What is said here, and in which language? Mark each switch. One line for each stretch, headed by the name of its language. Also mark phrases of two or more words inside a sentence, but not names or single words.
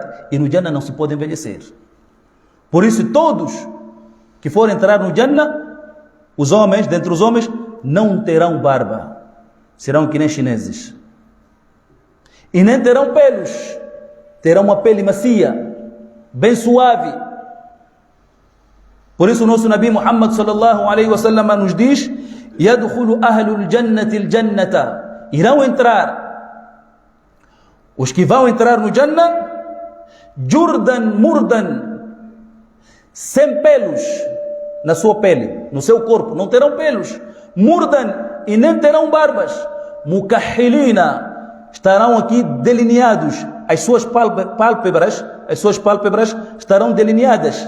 Portuguese: E no Jannah não se pode envelhecer. Por isso, todos que forem entrar no Jannah, os homens, dentre os homens, não terão barba. Serão que nem chineses. E nem terão pelos. Terão uma pele macia, bem suave. Por isso o nosso Nabi Muhammad
Arabic: صلى الله عليه وسلم
Portuguese: nos diz:
Arabic: يَدْخُلُ أَهْلُ الْجَنَّةِ الْجَنَّةَ.
Portuguese: Irão entrar. Os que vão entrar no Jannah,
Arabic: جردا مردا,
Portuguese: sem pelos na sua pele, no seu corpo, não terão pelos. Murdan, e nem terão barbas. Mukahhilina, estarão aqui delineados. As suas pálpebras estarão delineadas.